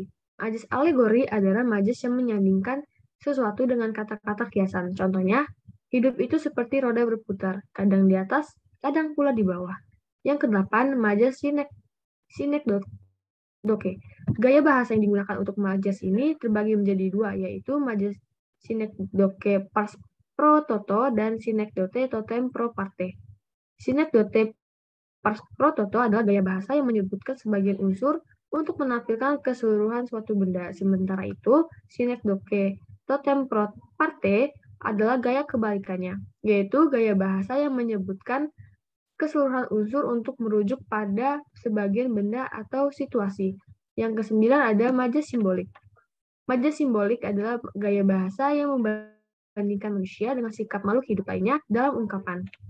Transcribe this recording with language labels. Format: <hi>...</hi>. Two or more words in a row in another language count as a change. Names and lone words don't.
<id>Majas alegori adalah majas yang menyandingkan sesuatu dengan kata-kata kiasan. Contohnya, hidup itu seperti roda berputar, kadang di atas, kadang pula di bawah. Yang kedelapan, majas sinekdoke. Gaya bahasa yang digunakan untuk majas ini terbagi menjadi dua, yaitu majas sinekdoke</id> <la>pars pro toto</la> <id>dan sinekdote</id> <la>totem pro parte.</la> <id>Sinekdote</id> <la>pars pro toto</la> <id>adalah gaya bahasa yang menyebutkan sebagian unsur untuk menampilkan keseluruhan suatu benda. Sementara itu, sinekdoke</id> <la>totem pro parte</la> <id>adalah gaya kebalikannya, yaitu gaya bahasa yang menyebutkan keseluruhan unsur untuk merujuk pada sebagian benda atau situasi. Yang kesembilan ada majas simbolik. Majas simbolik adalah gaya bahasa yang membandingkan manusia dengan sikap makhluk hidup lainnya dalam ungkapan.</id>